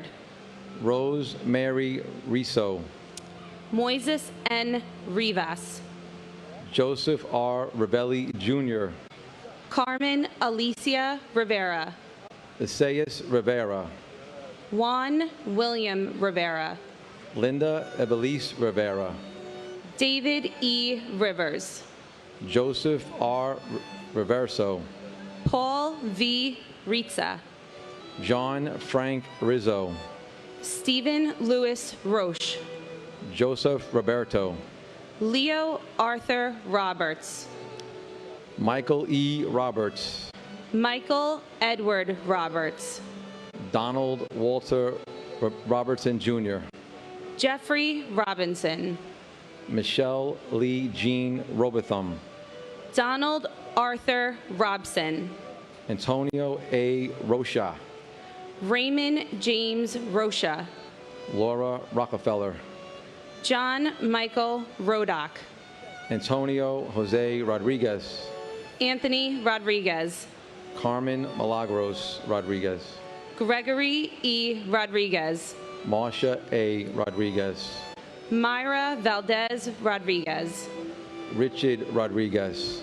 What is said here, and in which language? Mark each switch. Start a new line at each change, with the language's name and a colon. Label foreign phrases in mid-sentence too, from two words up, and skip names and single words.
English: Rose Mary Riso. Moises N. Rivas. Joseph R. Ravelli Jr. Carmen Alicia Rivera. Isaias Rivera. Juan William Rivera. Linda Evelise Rivera. David E. Rivers. Joseph R. Reverso. Paul V. Ritza. John Frank Rizzo. Stephen Louis Roche. Joseph Roberto. Leo Arthur Roberts. Michael E. Roberts. Michael Edward Roberts. Donald Walter Robertson Jr. Jeffrey Robinson. Michelle Lee Jean Robotham. Donald Arthur Robson. Antonio A. Rocha. Raymond James Rocha. Laura Rockefeller. John Michael Rodock. Antonio Jose Rodriguez. Anthony Rodriguez. Carmen Milagros Rodriguez. Gregory E. Rodriguez. Marcia A. Rodriguez. Myra Valdez Rodriguez. Richard Rodriguez.